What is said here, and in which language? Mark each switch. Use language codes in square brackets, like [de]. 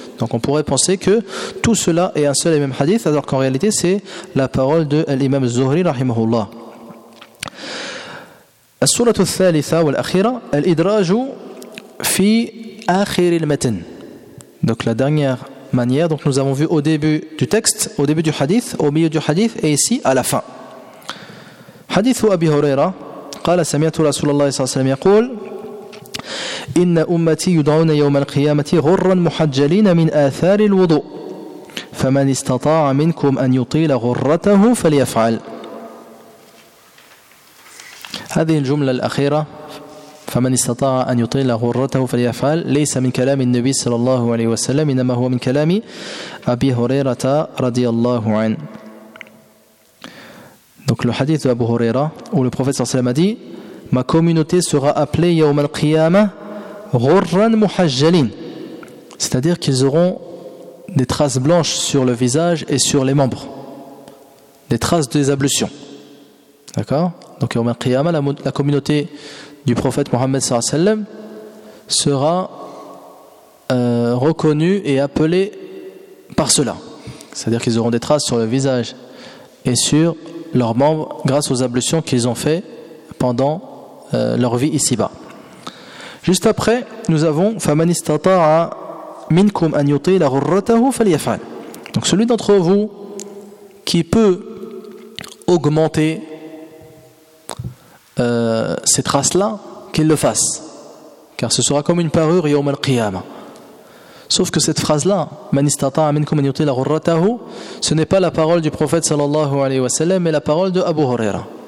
[fr] Donc on pourrait penser que tout cela est un seul et même hadith, alors qu'en réalité c'est la parole de l'imam Zuhri rahimahullah. [ar] As-surah ath-thalitha wal akhira al-idraju fi akhir al-matn. [fr] Donc la dernière manière, donc nous avons vu au début du texte, au début du hadith, au milieu du hadith et ici à la fin. [ar] حديث أبي هريرة قال سمعت رسول الله صلى الله عليه وسلم يقول إن أمتي يدعون يوم القيامة غرا محجلين من آثار الوضوء فمن استطاع منكم أن يطيل غرته فليفعل. هذه الجملة الأخيرة فمن استطاع أن يطيل غرته فليفعل ليس من كلام النبي صلى الله عليه وسلم إنما هو من كلام أبي هريرة رضي الله عنه. [fr] Donc le hadith d'Abu Huraira, où le prophète sallallahu alayhi wa sallam a dit « Ma communauté sera appelée [ar] yawm al-qiyama ghurran muhajjalin [fr] » c'est-à-dire qu'ils auront des traces blanches sur le visage et sur les membres, des traces des ablutions. D'accord ? Donc [ar] yawm al-qiyama, [fr] la communauté du prophète Mohammed sallallahu alayhi wa sallam sera reconnue et appelée par cela. C'est-à-dire qu'ils auront des traces sur le visage et sur leurs membres grâce aux ablutions qu'ils ont fait pendant leur vie ici-bas. Juste après, nous avons [ar] فَمَنِ اسْتَطَاعَ مِنْكُمْ أَنْ يُطِيلَ غُرَّتَهُ فَلْيَفْعَلْ. [fr] Donc celui d'entre vous qui peut augmenter ces traces-là, qu'il le fasse, car ce sera comme une parure [ar] يَوْمَ الْقِيَامَةِ. [fr] Sauf que cette phrase-là, [ar] man istata'a minkum an yutila ghurratahu, [fr] ce n'est pas la parole du prophète sallallahu alayhi wa sallam, mais la parole de Abu Huraira.